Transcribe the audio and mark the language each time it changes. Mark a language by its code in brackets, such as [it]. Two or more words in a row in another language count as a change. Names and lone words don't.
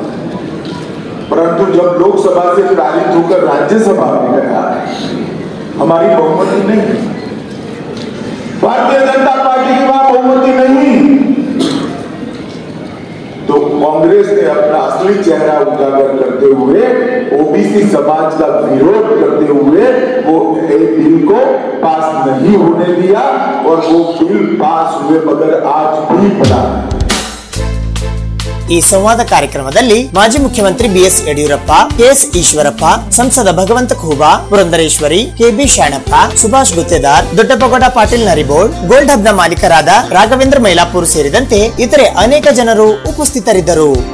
[hi] परंतु जब लोकसभा से पारित होकर राज्यसभा में गया, हमारी बहुमति नहीं, भारतीय जनता पार्टी की वहां बहुमति नहीं, तो कांग्रेस ने अपना असली चेहरा उजागर करते हुए, ओबीसी समाज का विरोध करते हुए वो बिल को पास नहीं होने दिया और वो बिल पास हुए बगैर आज भी पड़ा। [kn] ಈ ಸಂವಾದ ಕಾರ್ಯಕ್ರಮದಲ್ಲಿ ಮಾಜಿ ಮುಖ್ಯಮಂತ್ರಿ ಬಿಎಸ್ ಯಡಿಯೂರಪ್ಪ, ಕೆಎಸ್ ಈಶ್ವರಪ್ಪ, ಸಂಸದ ಭಗವಂತ ಖೂಬಾ, ಪುರಂದರೇಶ್ವರಿ, ಕೆಬಿ ಶಾಣಪ್ಪ, ಸುಭಾಷ್ ಗುತ್ತೇದಾರ್, ದೊಡ್ಡಪ್ಪಗೌಡ ಪಾಟೀಲ್ ನರಿಬೋಳ್, ಗೋಲ್ಡ್ ಹಬ್ನ ಮಾಲೀಕರಾದ ರಾಘವೇಂದ್ರ ಮೈಲಾಪುರ್ ಸೇರಿದಂತೆ ಇತರೆ ಅನೇಕ ಜನರು ಉಪಸ್ಥಿತರಿದ್ದರು.